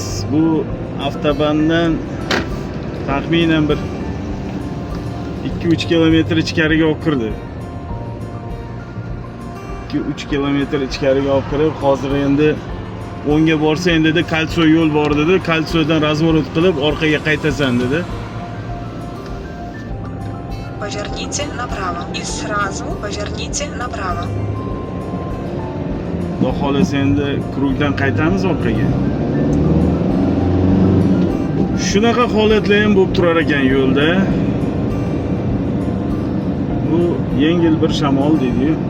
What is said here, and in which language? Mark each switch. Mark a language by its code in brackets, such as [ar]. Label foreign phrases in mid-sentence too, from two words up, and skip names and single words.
[uz] Bu avtobandan taxminan bir 2-3 kilometr ichkariga olib kirdi. 2-3 kilometr ichkariga olib kirib, hozir endi o'ngga borsang dedi, Kalso yo'l bor dedi. Kalsodan razворот qilib orqaga qaytasan dedi. [ru] Поверните направо и сразу поверните направо. [uz] Xudo xolasa endi krugdan qaytamiz orqaga. Shunaqa holatlar ham bo'lib turar ekan yo'lda. Bu yengil bir shamol deydi-yu.